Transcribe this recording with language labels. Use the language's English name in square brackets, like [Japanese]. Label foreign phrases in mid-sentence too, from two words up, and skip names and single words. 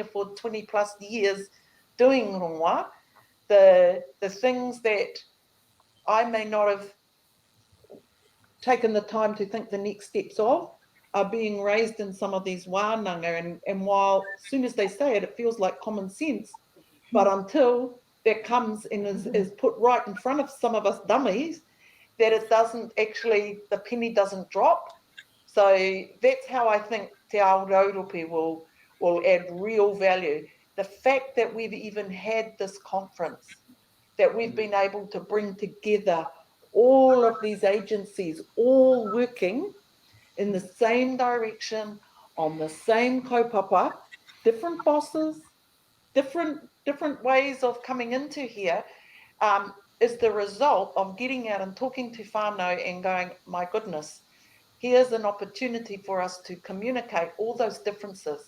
[English] for 20 plus years doing rongoā, the things that I may not have taken the time to think the next steps of are being raised in some of these wānanga, and while as soon as they say it, it feels like common sense, but until that comes and is put right in front of some of us dummies, that it doesn't actually, the penny doesn't drop. So that's how I think [Māori] te ao raurope [English] will add real value. The fact that we've even had this conference, that we've been able to bring together all of these agencies, all working in the same direction, on the same kaupapa, different bosses, different ways of coming into here, is the result of getting out and talking to whānau and going, my goodness, here's an opportunity for us to communicate all those differences.